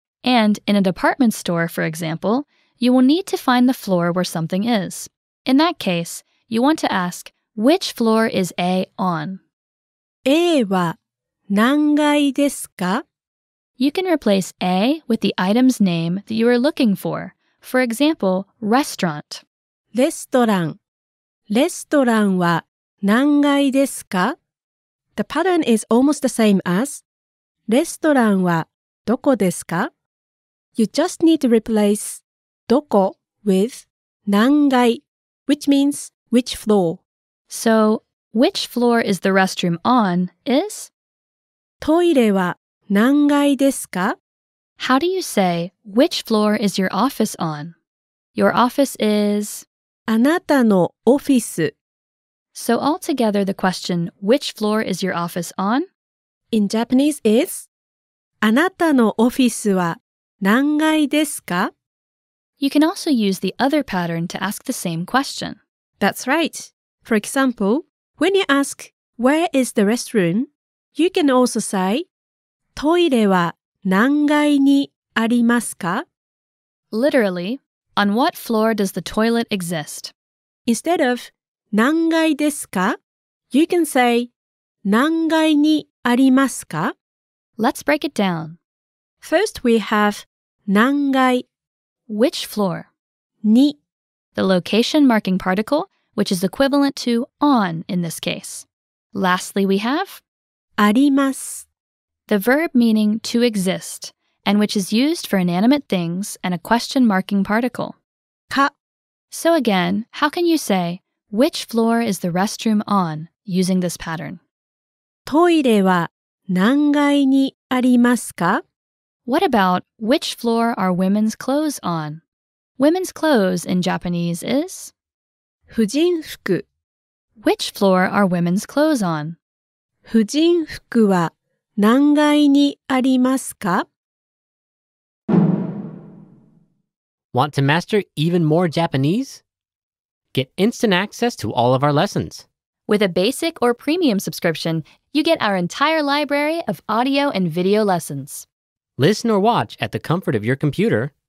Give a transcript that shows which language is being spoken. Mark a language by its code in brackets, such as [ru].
[en] And in a department store, for example, you will need to find the floor where something is. In that case, you want to ask, which floor is A on? [ja] A は何階ですか? [en] You can replace A with the item's name that you are looking for. For example, restaurant. [ja] レストラン。レストランは何階ですか? [en] The pattern is almost the same as [ja] レストランはどこですか? [en] You just need to replace どこ with 何階 which means which floor. So, which floor is the restroom on is? [ja] トイレは何階ですか? [en] How do you say, which floor is your office on? Your office is... [ja] あなたのオフィス [en] So altogether the question, which floor is your office on? in Japanese is [ja] あなたのオフィスは何階ですか? [en] You can also use the other pattern to ask the same question. That's right. For example, when you ask, where is the restroom? You can also say, [ja] トイレは何階にありますか? [en] Literally, on what floor does the toilet exist? Instead of [ja] 何階ですか? [en] You can say, [ja] 何階にありますか? [en] Let's break it down. First we have 何階 Which floor? [ja] に [en] The location marking particle, which is equivalent to on in this case. Lastly, we have [ja] あります [en] the verb meaning to exist, and which is used for inanimate things and a question marking particle. [ja] か [en] So again, how can you say, which floor is the restroom on, using this pattern? [ja] トイレは何階にありますか? [en] What about which floor are women's clothes on? Women's clothes in Japanese is [ja] 婦人服。 [en] which floor are women's clothes on? [ja] 婦人服は何階にありますか? [en] Want to master even more Japanese? Get instant access to all of our lessons. With a basic or premium subscription, you get our entire library of audio and video lessons. Listen or watch at the comfort of your computer.